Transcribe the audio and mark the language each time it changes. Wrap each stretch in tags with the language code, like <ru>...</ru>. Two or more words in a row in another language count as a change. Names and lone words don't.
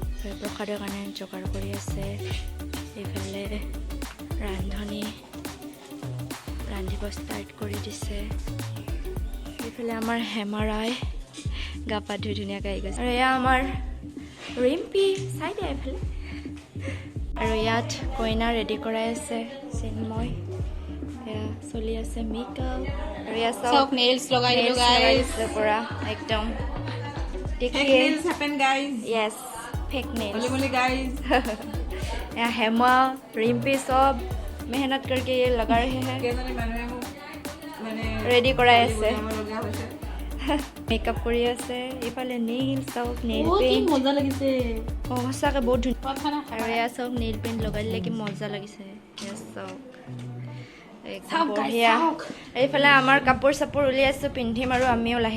<as>প্ৰসাদৰ কাৰণে যোগাৰ কৰি আছে এইফালে ৰান্ধনি ৰান্ধিব ষ্টাৰ্ট কৰি দিছে এইফালে আমাৰ হেমাৰাই গা পা ধুই ধুনীয়াকৈ আহি গৈছে আৰু এয়া আমাৰ ৰিম্পি চাই দিয়া এইফালে আৰু ইয়াত কইনা ৰেডি কৰাই আছে চিন্ময় এয়া চলি আছে মেকআপ আৰু এয়া চব নেইলছ লগাই দিলো গাইস পুৰা একদম</as> <en>fake nails happen guys yes fake nails</en> <hi>बोले बोले गाइस यहाँ हेमा रिम्पी सब मेहनत करके ये लगा रहे हैं</hi> <as>কেজনী মানুহে মোক মানে ৰেডি কৰাই আছে লগা হৈছে মেকআপ কৰি আছে এইফালে নেইল চাওক নেইল কি পেইণ্ট মজা লাগিছে অঁ সঁচাকৈ বহুত ধুনীয়া কথা না আৰু এয়া চাওক</as> <en>nail paint</en> <as>লগাই দিলে কি মজা লাগিছে এয়া চাওক একদম বঢ়িয়া এইফালে আমাৰ কাপোৰ চাপোৰ উলিয়াইছোঁ পিন্ধিম আৰু আমিও লাহে</as>